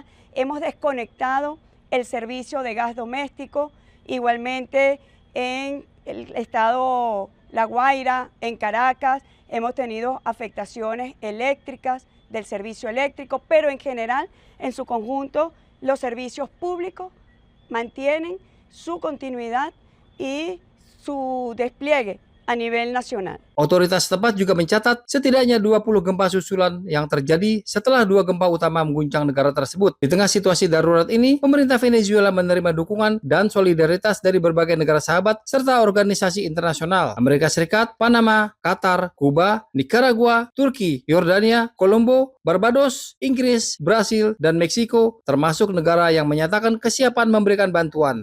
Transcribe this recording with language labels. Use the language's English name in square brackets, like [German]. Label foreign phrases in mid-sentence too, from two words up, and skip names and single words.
[Spanish] Hemos desconectado el servicio de gas doméstico, igualmente en el estado La Guaira, en Caracas, hemos tenido afectaciones eléctricas del servicio eléctrico, pero en general, en su conjunto, los servicios públicos mantienen su continuidad y su despliegue a nivel nacional. [Indonesian] Otoritas setempat juga mencatat setidaknya 20 gempa susulan yang terjadi setelah 2 gempa utama mengguncang negara tersebut. Di tengah situasi darurat ini, pemerintah Venezuela menerima dukungan dan solidaritas dari berbagai negara sahabat serta organisasi internasional, Amerika Serikat, Panama, Qatar, Kuba, Nicaragua, Turki, Yordania, Kolombo, Barbados, Inggris, Brasil, dan Meksiko, termasuk negara yang menyatakan kesiapan memberikan bantuan.